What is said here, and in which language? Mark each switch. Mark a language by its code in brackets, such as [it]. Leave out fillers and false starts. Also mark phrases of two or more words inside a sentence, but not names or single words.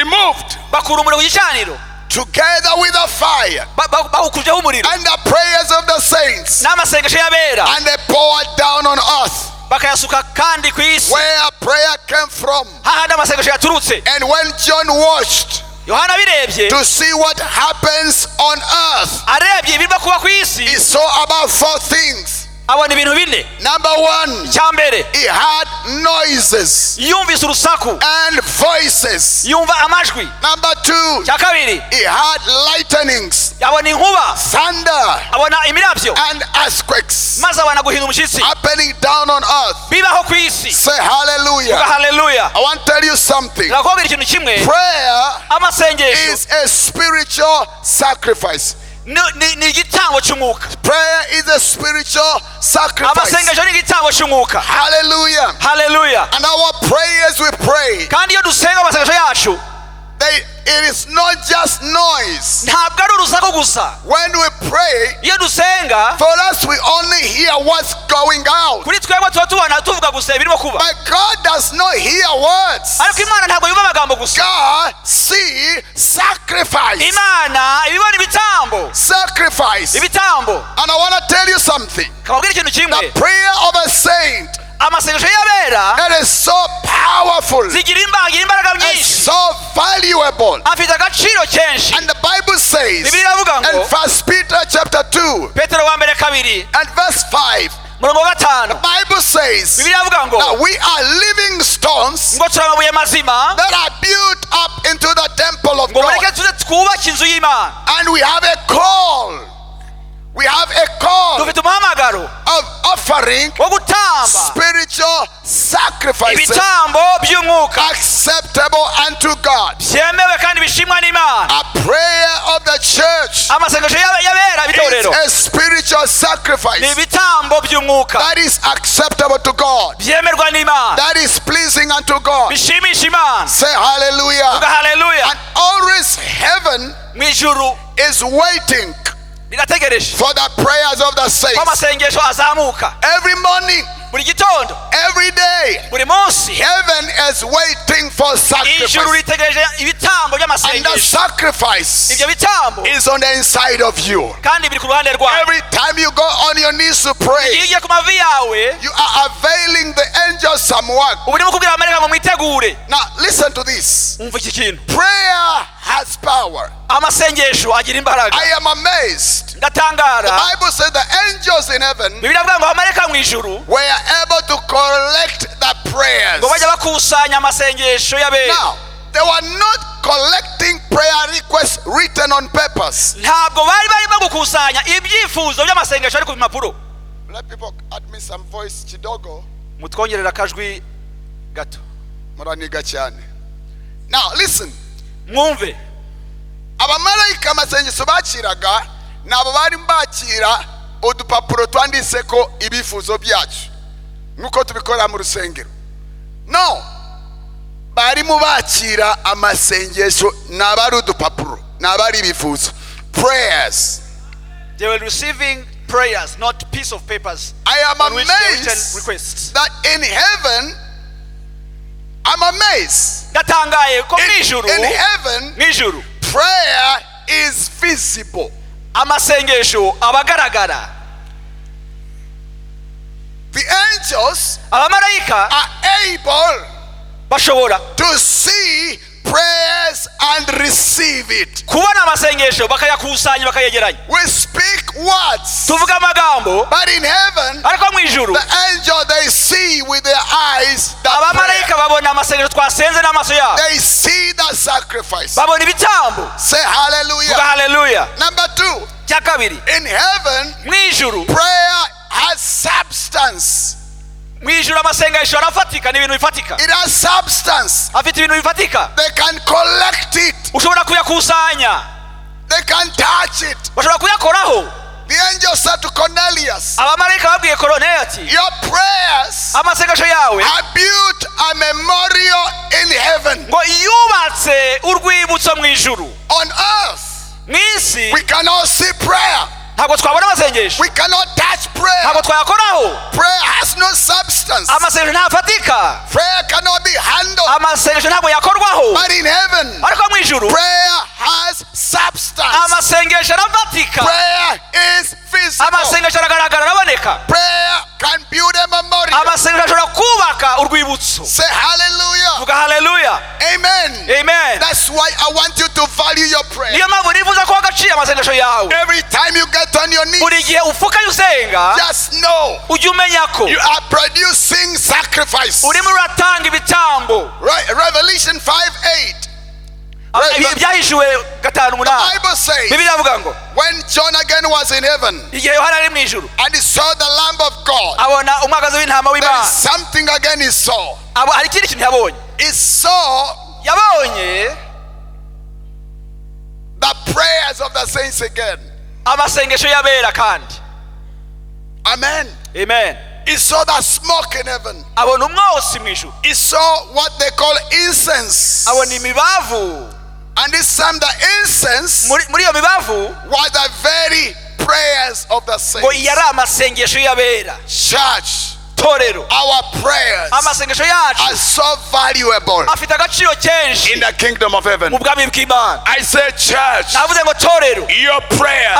[en] removed, [rw] bakura umuriro ku gicaniro, [en] together with a fire [rw] bawukujeho umuriro [en] and the prayers of the saints, [rw] n'amasengesho y'abera [en] and they poured down on earth [rw] bakayasuka kandi ku isi [en] where prayer came from. [rw] hahandi amasengesho yaturutse. [en] And when John watched [rw] yohana birebye [en] to see what happens on earth, [rw] arebye ibirimo kuba ku [en] he [rw] isi [en] saw about 4 things. [rw] abona ibintu bine. [en] Number 1, [rw] icya mbere [en] he had noises [rw] yumvise urusaku [en] and voices. [rw] yumva amajwi. [en] Number 2, [rw] icya kabiri [en] he had lightnings, [rw] abona inkuba [en] thunder, [rw] abona imirabyo [en] and earthquakes [rw] maze abona guhinda umushyitsi [en] happening down on earth. [rw] bibaho ku isi. [en] Say hallelujah. [rw] haleluya. [en] I want to tell you something. [rw] ndakubwira ikintu kimwe, [en] Prayer [rw] amasengesho [en] is a spiritual sacrifice. [rw] ni igitambo cy'umwuka. [en] Prayer is a spiritual sacrifice. [rw] amasengesho ni igitambo cy'umwuka. [en] Hallelujah. [rw] haleluya. [en] And our prayers we pray, [rw] kandi iyo dusenga amasengesho yacu [en] it is not just noise. [rw] ntabwo ari urusaku gusa. [en] When we pray, [rw] iyo dusenga [en] for us we only hear what's going out. [rw] kuri twebwe tuba tubona tuvuga gusa ibirimo kuba, [en] But God does not hear words. [rw] ariko imana ntabwo yumva amagambo gusa. [en] God see sacrifice. [rw] imana ibibona ibitambo. [en] Sacrifice. [rw] ibitambo. [en] And I want to tell you something. [rw] kababwira ikintu kimwe, [en] The prayer of a saint, [rw] amasengesho y'abera [en] it is so powerful. [rw] zigira imbaraga [en] It's [rw] nyinshi, [en] so valuable. [rw] afite agaciro kenshi. [en] And the Bible says [rw] bibiliya iravuga ngo [en] in 1 Peter chapter 2 [rw] petero wa mbere kabiri [en] and verse 5, [rw] murongo wa gatanu, [en] the Bible says [rw] bibiliya iravuga ngo [en] that we are living stones [rw] ngo turi amabuye mazima [en] that are built up into the temple of [rw] ngo mureke [en] God. [rw] tuze twubake inzu y'imana. [en] And we have a call. We have a call [rw] dufite umuhamagaro [en] of offering [rw] wo gutamba [en] spiritual sacrifices [rw] ibitambo by'umwuka [en] acceptable unto God. [rw] byemewe kandi bishimwa n'imana. [en] A prayer of the church [rw] amasengesho y'abera [en] is [rw] b'itorero [en] a spiritual [rw] ni [en] sacrifice [rw] ibitambo by'umwuka [en] that is acceptable to God, [rw] byemerwa n'imana, [en] that is pleasing unto God. [rw] bishimisha imana. [en] Say hallelujah. [rw] haleluya. [en] And always heaven [rw] mu ijuru [en] is waiting [rw] rirategereje [en] for the prayers of the [rw] ko [en] saints. [rw] amasengesho azamuka [en] Every morning, [rw] buri gitondo, [en] every day, [rw] buri munsi. [en] heaven is waiting for [rw] ijuru [en] sacrifice. [rw] ritegereje ibitambo [en] And the [rw] by'amasengesho. [en] sacrifice [rw] ibyo bitambo [en] is on the inside of you. [rw] kandi biri ku ruhande rwawe. [en] Every time you go on your knees to [rw] iyo [en] pray, [rw] ugiye ku mavi yawe [en] you are availing the angels some work. [rw] ubu urimo kubwira abamarayika ngo mwitegure. [en] Now listen to this. [rw] umva iki kintu, [en] Prayer has power. [rw] amasengesho agira imbaraga. [en] I am amazed. The [rw] ndatangara, [en] Bible says the angels in heaven [rw] bibiliya ivuga ngo abamarayika mu ijuru [en] were able to collect the prayers. [rw] ngo bajya bakusanya amasengesho y'abera. [en] Now, they were not collecting prayer requests written on papers. [rw] ntabwo bari barimo gukusanya ibyifuzo by'amasengesho ari ku mpapuro. [en] Let people add me some voice kidogo. [rw] mutwongerera akajwi gato. Muraniga cyane. [en] Now listen. [rw] mwumve, Abamarayika amasengesho bakiraga nabo bari bakira udupapuro twanditseko ibifuzo byacu nkuko tubikora mu rusengero. No, bari mu bakira amasengesho nabari udupapuro nabari ibifuzo. [en] Prayers. they were receiving prayers, not piece of papers I am on which they written amazed requests. that in heaven, I'm amazed. [rw] ndatangaye ko mu ijuru, [en] In heaven, [rw] mu ijuru [en] prayer is visible. [rw] amasengesho abagaragara. [en] The angels [rw] abamarayika [en] are able [rw] bashobora [en] to see prayers and receive it. [rw] kubona amasengesho bakayakusanya bakayegeranya. [en] We speak words, [rw] tuvuga amagambo, [en] but in heaven, [rw] ariko mu ijuru [en] the angel they see with their eyes the prayer. [rw] abamarayika babona amasengesho twasenze n'amaso yabo, [en] They see the sacrifice. [rw] babona ibitambo. [en] Say [rw] tuvuga [en] hallelujah. [rw] haleluya. [en] Number 2, [rw] cya kabiri, [en] in heaven, [rw] mu ijuru, [en] prayer has substance. [rw] mu ijuru amasengesho arafatika, ni ibintu bifatika, [en] It has substance. [rw] afite ibintu bifatika. [en] They can collect it. [rw] ushobora kuyakusanya, [en] They can touch it. [rw] bashobora kuyakoraho. [en] The angel said to Cornelius, [rw] abamarayika babwiye Koruneliyo ati [en] your prayers [rw] amasengesho yawe [en] have built a memorial in heaven. [rw] ngo yubatse urwibutso mu ijuru. [en] On earth, [rw] mu isi [en] we cannot see prayer. [rw] ntabwo twabona amasengesho, [en] We cannot touch prayer. [rw] ntabwo twayakoraho. [en] Prayer has no substance. [rw] amasengesho ntafatika, [en] Prayer cannot be handled. [rw] amasengesho ntabwo yakorwaho. [en] But in heaven, [rw] ariko mu ijuru [en] prayer has substance. [rw] kuboneka. [en] Prayer can build a memorial. [rw] Amasengesho ashobora kubaka urwibutso. [en] Say hallelujah. [rw] Vuga haleluya. [en] Amen. [rw] Amen. [en] That's why I want you to value your prayer. [rw] Niyo mpamvu nifuza ko agaciro amasengesho yawe. [en] Every time you get on your [rw] Buri [en] knees, [rw] gihe ufukaye usenga [en] just know [rw] ujye umenya ko [en] you are producing sacrifice. [rw] urimo uratanga ibitambo. [en] Right? Revelation 5:8. [rw] Ibyahishuwe 5:8. [en] Bible says [rw] Bibiliya avuga ngo [en] when John again was in heaven [rw] igihe Yohana ari mu ijuru [en] and he saw the Lamb of God, [rw] abona umwagazi w'intama [en] there is [rw] w'Imana. [en] something again he saw. [rw] Hari ikindi kintu yabonye. [en] He saw [rw] Yabonye [en] the prayers of the saints again. [rw] amasengesho y'abera kandi. [en] Amen. [rw] Amen. [en] He saw the smoke in heaven. [rw] Abona umwosi mu ijuru. [en] He saw what they call incense. [rw] Abona imibavu. [en] And this time the incense [rw] Muri iyo mibavu [en] was the very prayers of the [rw] ngo [en] saints. [rw] yari amasengesho y'abera. [en] Church, [rw] Torero, [en] our prayers [rw] amasengesho yacu [en] are so valuable [rw] afite agaciro kenshi [en] in the kingdom of heaven. [rw] mu bwami bw'Imana. [en] I say, church, [rw] Navuze ngo torero, [en] your prayers